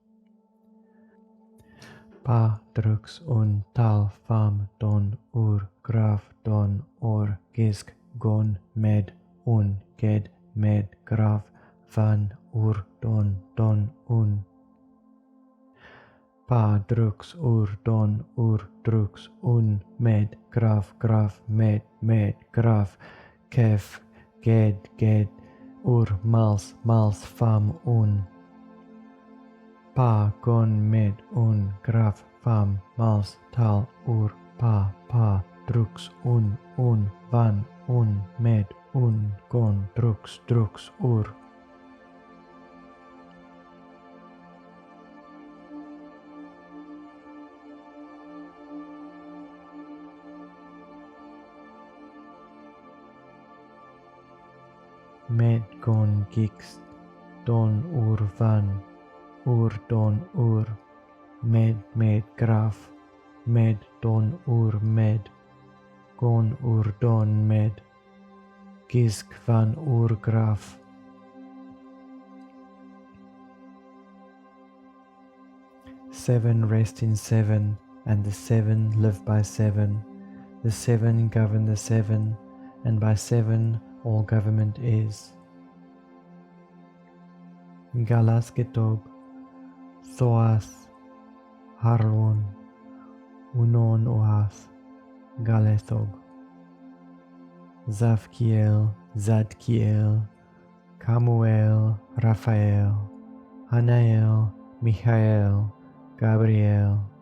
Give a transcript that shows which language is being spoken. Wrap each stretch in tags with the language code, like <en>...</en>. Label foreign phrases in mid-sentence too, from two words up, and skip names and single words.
<en>Pa drux un tal fam don ur graf don or gisk gon med un ged med graf van ur don un. Pa drux ur don ur drux un med graf med graf kef ged ur mals fam un. Pa gon med un graf fam mals tal ur pa drux un van un med un, gon, drux, ur. Med, gon, gix, don, ur, van, ur, don, ur. Med, graf, med, don, ur, med. Gon, ur, don, med. Gisk, van, ur, graf. Seven rest in seven, and the seven live by seven. The seven govern the seven, and by seven all government is. Galas getog, thoas, harlon, unon oath, galethog. Zavkiel, Zadkiel, Kamuel, Raphael, Hanael, Michael, Gabriel.</en>